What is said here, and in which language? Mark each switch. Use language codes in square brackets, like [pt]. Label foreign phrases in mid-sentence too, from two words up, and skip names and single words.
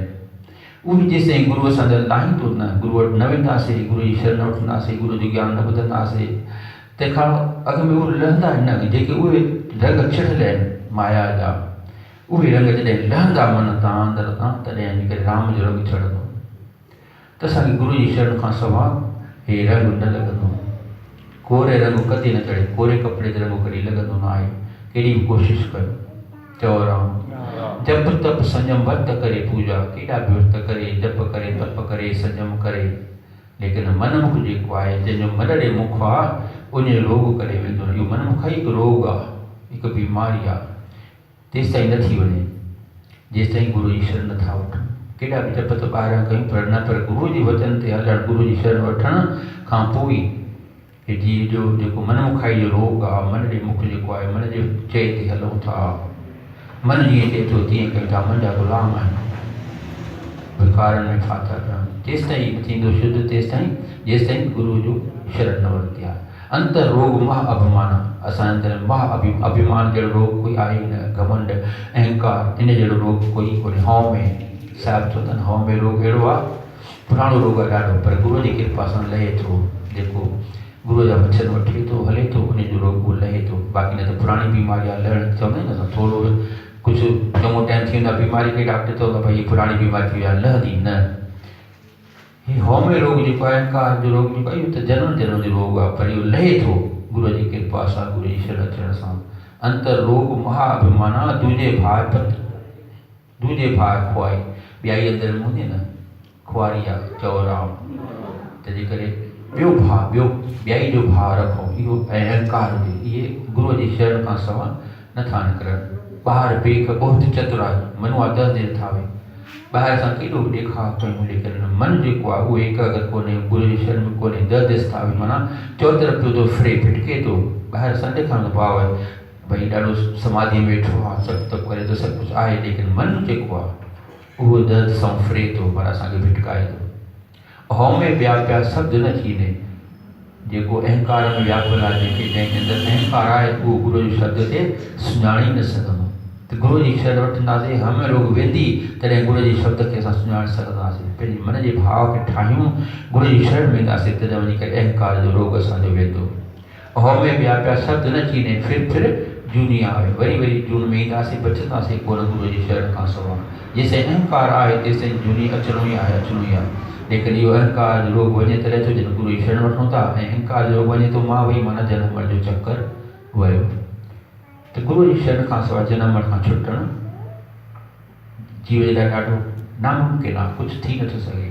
[sd] उहे जेसिताईं गुरूअ सां लाहींदो न, गुरू वटि न वेंदासीं, गुरू जी शरण वठंदासीं, गुरू जो ज्ञान न ॿुधंदासीं, तंहिंखां अॻु में उहे लहंदा आहिनि न, जेके उहे रंग चढ़ियल आहिनि माया जा, उहे रंग जॾहिं लहंदा मन तां अंदरि तां, तॾहिं वञी करे राम जो रंग चढ़ंदो। त असांखे गुरू जी शरण खां सवाइ हे रंग न लॻंदो। कोरे रंग कॾहिं न चढ़े, कोरे कपिड़े ते रंग कॾहिं लॻंदो न आहे, केॾी बि कोशिशि कयो। चओ राम। [pa] ਜਪ ਤਪ ਸੰਜਮ ਵਰਤ ਕਰੇ ਪੂਜਾ, [sd] केॾा बि विर्त करे, जप करे, तप करे, संयम करे, लेकिन मनमुख जेको आहे, जंहिंजो मन ॾे मुख आहे, उन रोग करे वेंदो न। इहो मनमुख हिकु रोग आहे, हिकु बीमारी आहे, तेसि ताईं नथी वञे जेसि ताईं गुरू जी शरण नथा वठूं। केॾा बि जप त ॿाहिरां कयूं, पर न, पर गुरू जे वचन ते हलणु, गुरू जी शरण वठण खां पोइ जी जो जेको मनमुखाई जो रोग आहे, मन ॾे मुख जेको आहे, मन जे चए ते हलूं था, मन जीअं चए थो तीअं कयूं था, मन जा ग़ुलाम आहिनि, भिकारनि में फाथा पिया। तेसि ताईं न थींदो शुद्ध, तेसि ताईं जेसि ताईं गुरू जो शरण न वरिती आहे। [pa] ਅੰਤਰ ਰੋਗ ਮਹ ਅਭਿਮਾਨ, [sd] असांजे अंदरि मह अभिमान जहिड़ो रोग कोई आहे न, घमंड अहंकार, इन जहिड़ो रोग कोई कोन्हे। हौ में साहिबु चवंदा आहिनि, हौ में रोग अहिड़ो आहे, पुराणो रोग आहे ॾाढो, पर गुरूअ जी कृपा सां लहे थो। जेको गुरूअ जा वचन वठी थो हले थो, उन जो रोग उहो लहे थो। बाक़ी न त पुराणी बीमारी आहे, लहण चवंदा आहिनि न, थोरो कुझु चङो टाइम थी वेंदो आहे बीमारी खे, डॉक्टर चवंदो भई हीअ पुराणी बीमारी थी आहे, लहंदी न। हीउ हौ में रोग जेको आहे, अहंकार जो रोग जेको आहे, इहो त जनम जनम जो रोग आहे, पर इहो लहे थो गुरूअ जी कृपा सां, गुरू जी शरण अचण सां। [pa] ਅੰਤਰ ਰੋਗ ਮਹਾਅਭਿਮਾਨਾ, ਦੂਜੇ ਭਾਉ ਪਤ, ਦੂਜੇ ਭਾਉ ਖੁਆਈ, [sd] ॿियाई अंदरि हूंदी न खुआरी आहे। चओ राम। तंहिंजे करे ॿियो भाउ, ॿियाई जो भाउ रखो, इहो अहंकार हुजे, इहे गुरूअ जी शरण खां सवाइ नथा निकिरनि। ॿाहिरि बेख बहुत चतुर आहे, मनु आहे 10 दिन था वे, ॿाहिरि असां केॾो बि ॾेखार कयूं, लेकिन मन जेको आहे उहो एकाग्र कोन्हे, गुरू जी शरण में कोन्हे, 10 दिस था वे, माना चओ तरफ़ पियो थो फिरे, भिटके थो। ॿाहिरि असां ॾेखारण भाव आहे भई ॾाढो समाधि में वेठो आहे, सभु तप करे थो, सभु कुझु आहे, लेकिन मन जेको आहे उहो दर्द सां फिरे थो, पर असांखे भिटकाए थो। हौ में ॿिया पिया शब्द न थींदे, जेको अहंकार में व्याकुल आहे, जंहिंजे अंदरि अहंकार आहे, उहो गुरू जे शब्द खे सुञाणे न सघंदो। त गुरू जी शरण वठंदासीं, हम रोग वेंदी, तॾहिं गुरू जे शब्द खे असां सुञाणे सघंदासीं। पंहिंजे मन जे भाव खे ठाहियूं, गुरू जी शरण वेंदासीं, तॾहिं वञी करे अहंकार जो रोग असांजो वेंदो। हौ में ॿिया पिया शब्द न थींदे, फिर जूनी आहे, वरी जून में ईंदासीं, बचंदासीं कोन गुरू जी शरण खां सवाइ। जेसिताईं अहंकार आहे, तेसिताईं जूनी अचिणो ई आहे, अचिणो ई आहे। लेकिन इहो अहंकार जो रोग वञे तॾहिं थो जॾहिं गुरू जी शरण वठूं था, ऐं अहंकार जो रोग वञे थो, मां वई माना जनम मरण जो चकर वियो। त गुरू जी शरण खां सवाइ जनम मरण खां छुटणु जीव जे लाइ ॾाढो नामुमकिन आहे, कुझु थी नथो सघे।